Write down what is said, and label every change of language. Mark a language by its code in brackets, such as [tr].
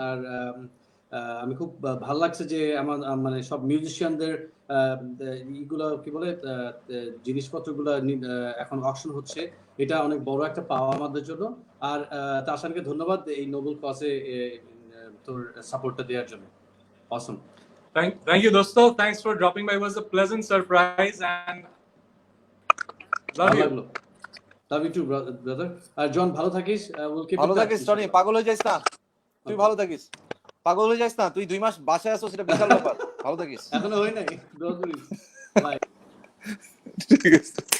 [bn] আর আমি খুব ভালো লাগছে যে আমার মানে সব মিউজিশিয়ানদের ইগুলো কি বলে জিনিসপত্রগুলো এখন অকশন হচ্ছে, এটা অনেক বড় একটা পাওয়া আমাদের জন্য। আর তাসানকে ধন্যবাদ এই নোবেল কজে তোর সাপোর্টটা দেওয়ার জন্য। [en] Awesome. Thank you, dosto. Thanks for dropping by. It was a pleasant surprise and love you. Love you too brother. [bn] আর জন ভালো থাকিস, [en] will keep [bn] ভালো থাকিস টনি, পাগল হয়ে যাইস না তুই, ভালো থাকিস, পাগল হয়ে যাইস না তুই, 2 মাস বাসায় আছো সেটা বিশাল ব্যাপার, ভালো থাকিস। এখনো হয় নাই, দোয়া করিস। বাই। ঠিক আছে,